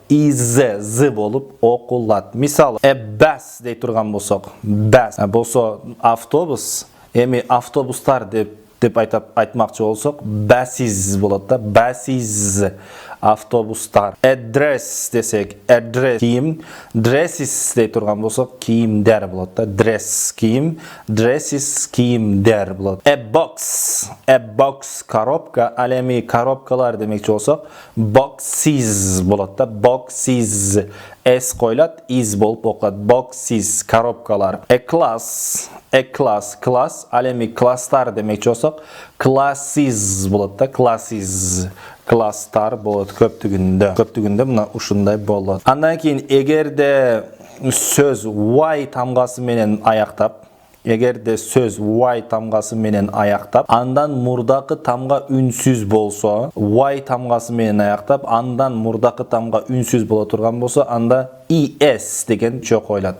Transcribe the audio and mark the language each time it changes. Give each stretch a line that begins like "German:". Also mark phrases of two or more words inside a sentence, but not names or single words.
Kyrgyz: Is болуп окулат. Мисалы,
English: a bus
Kyrgyz: дей турган болсок, bus болсо автобус, эми автобустар деп айтмакчы болсок, buses болот да, buses автобустар. Address десек, address кийим, dresses дей турган болсок, кийимдер болот да, dress кийим, dresses кийимдер болот.
English: A box
Kyrgyz: коробка, ал эми коробкалар демекчи болсок, boxes болот да,
English: boxes s
Kyrgyz: коюлат, is болуп окулат, boxes коробкалар.
English: A class,
Kyrgyz: ал эми класстар демекчи болсок, classes болот да, classes класстар болот көптүгүндө мына ушундай болот. Андан кийин эгерде сөз y тамгасы менен аяктап, андан мурдакы тамга үнсүз болсо, y тамгасы менен аяктап, андан мурдакы тамга үнсүз боло турган болсо, анда es деген жок коюлат.